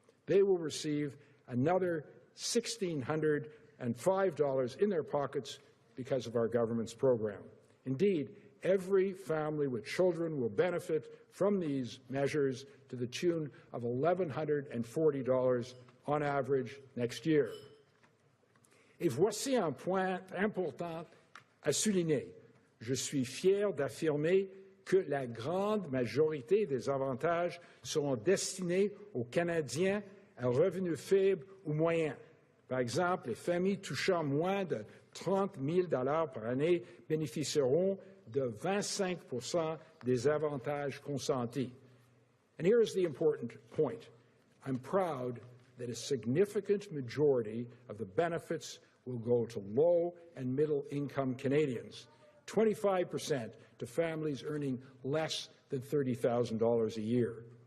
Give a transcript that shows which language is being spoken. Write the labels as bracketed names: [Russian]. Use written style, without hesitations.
[English] They will receive another $1,605 in their pockets because of our government's program. Indeed, every family with children will benefit from these measures to the tune of $1,140 on average next year. [French] Et voici un point important à souligner. Je suis fier d'affirmer que la grande majorité des avantages seront destinés aux Canadiens à revenus faibles ou moyens. Par exemple, les familles touchant moins de 30 000 $ par année bénéficieront de 25 % des avantages consentis. [English] And here is the important point. I'm proud that a significant majority of the benefits will go to low and middle-income Canadians, 25% to families earning less than $30,000 a year.